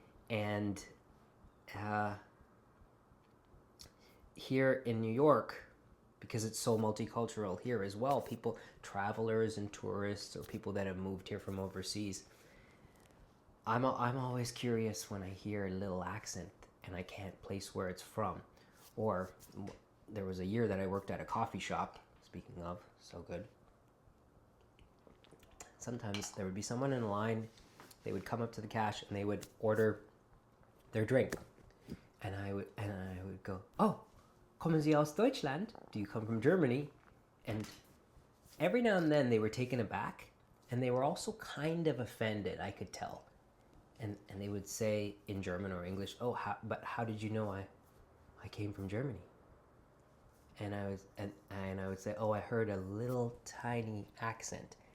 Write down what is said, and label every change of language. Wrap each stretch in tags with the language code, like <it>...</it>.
<en>And here in New York, because it's so multicultural here as well, travelers and tourists, or people that have moved here from overseas, I'm always curious when I hear a little accent and I can't place where it's from. Or there was a year that I worked at a coffee shop, speaking of, so good. Sometimes there would be someone in line, they would come up to the cash and they would order their drink. And I would go, oh,</en> <de>kommen Sie aus Deutschland?</de> <en>Do you come from Germany? And every now and then they were taken aback, and they were also kind of offended, I could tell. And they would say in German or English, oh, how did you know I came from Germany? And I would say, oh, I heard a little tiny accent.</en>